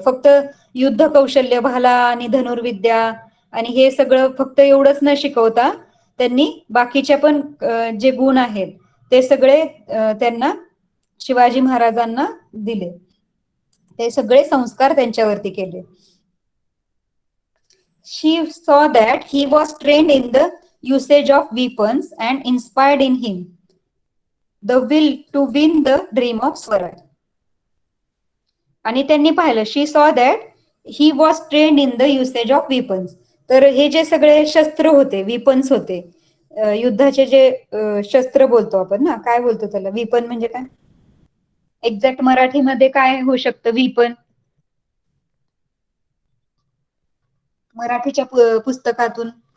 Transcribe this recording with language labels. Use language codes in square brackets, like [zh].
[mr] फक्त युद्ध कौशल्य, भाला आणि धनुर्विद्या आणि हे सगळं फक्त एवढंच न शिकवता त्यांनी बाकीचे पण जे गुण आहेत ते सगळे त्यांना शिवाजी महाराजांना दिले. ते सगळे संस्कार त्यांच्यावरती केले. [en] She saw that he was trained in the usage of weapons and inspired in him the will to win the dream of Swaraj. [mr] आणि त्यांनी पाहिलं, [en] She saw that he was trained in the usage of weapons. [mr] तर हे जे सगळे शस्त्र होते, विपन्स होते, युद्धाचे जे शस्त्र बोलतो आपण ना, काय बोलतो त्याला, विपन म्हणजे काय, एक्झॅक्ट मराठीमध्ये काय होऊ शकतं विपन, मराठीच्या पुस्तकातून?